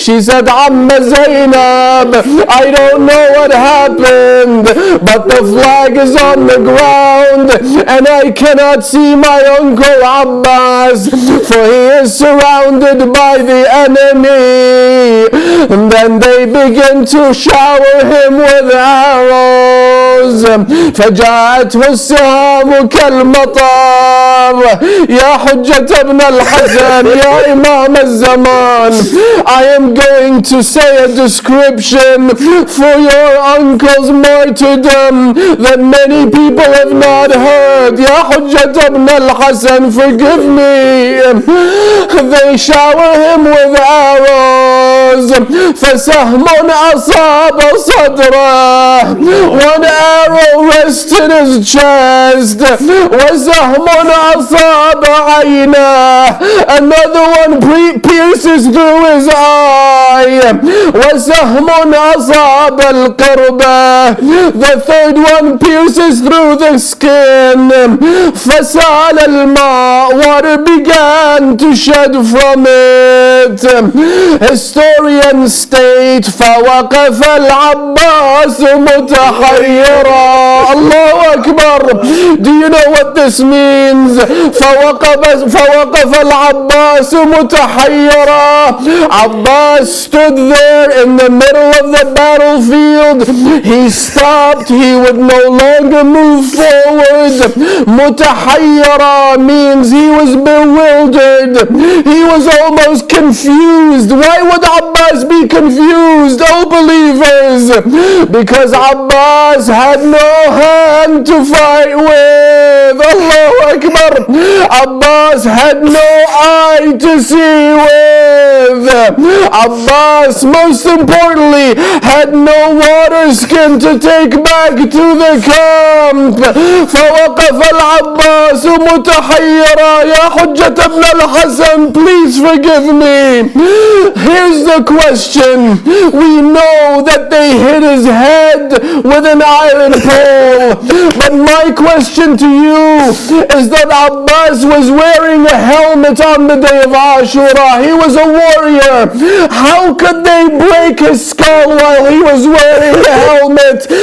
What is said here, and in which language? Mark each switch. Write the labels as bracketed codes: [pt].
[en] She said, Amma Zainab, I don't know what happened, but the flag is on the ground, and I cannot see my uncle Abbas, for he is surrounded by the enemy. And then they begin to shower him with arrows. [ar] فجاءته السهام كالمطر يا حجة ابن الحسن يا إمام الزمان. [en] I am going to say a description for your uncle's martyrdom that many people have not heard. [ar] يا حجة ابن الحسن, [en] forgive me. They shower him with arrows. [ar] فسهم أصاب صدره. [en] One arrow rested his chest. [ar] وسهم أصاب عينه. [en] Another one pierces through his eye. [ar] وسهم أصاب القربة. [en] The third one pierces through the skin. [ar] فسال الماء. [en] Water began to shed from it. Historians state [ar] فوقف العباس متحيرا. الله أكبر. [en] Do you know what this means? [ar] فوقف العباس متحيرا. [en] Abbas stood there in the middle of the battlefield. He stopped. He would no longer move forward. متحيرا means he was bewildered. He was almost confused. Why would Abbas be confused, oh believers? Because Abbas had no hand to fight with. Allahu Akbar. Abbas had no eye to see with. Abbas, most importantly, had no water skin to take back to the camp. [ar] فوقف العباس متحيرا. يا حجة ابن الحسن, [en] please forgive me. Here's the question. We know that they hit his head with an iron pole, but my question to you is that Abbas was wearing a helmet on the day of Ashura. He was a warrior. How could they break his skull while he was wearing a helmet?